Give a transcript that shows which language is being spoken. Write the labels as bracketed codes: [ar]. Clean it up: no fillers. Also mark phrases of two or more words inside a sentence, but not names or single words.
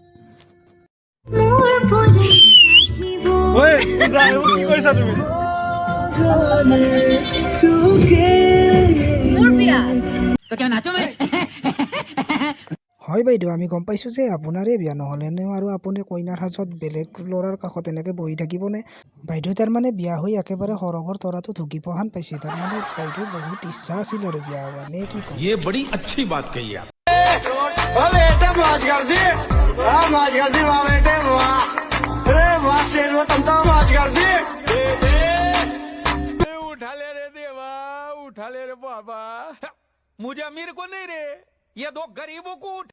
[as] হয় বাইদেউ, আমি গম পাইছোঁ যে আপোনাৰে বিয়া, নহ'লেনো আৰু আপুনি কইনাৰ সাজত বেলেগ ল'ৰাৰ কাষত এনেকৈ বহি থাকিবনে? বাইদেউ তাৰমানে বিয়া হৈ একেবাৰে সৰগৰ তৰাটো ঢুকি পহান পাইছে। তাৰমানে বাইদেউ বহুত ইচ্ছা আছিল আৰু বিয়া হোৱা, নে কি কয়? [hi] ये बड़ी अच्छी बात कही आप। उठा ले रे देवा, उठा ले रे बाबा, मुझे अमीर को नहीं रे, ये दो गरीबों को उठ।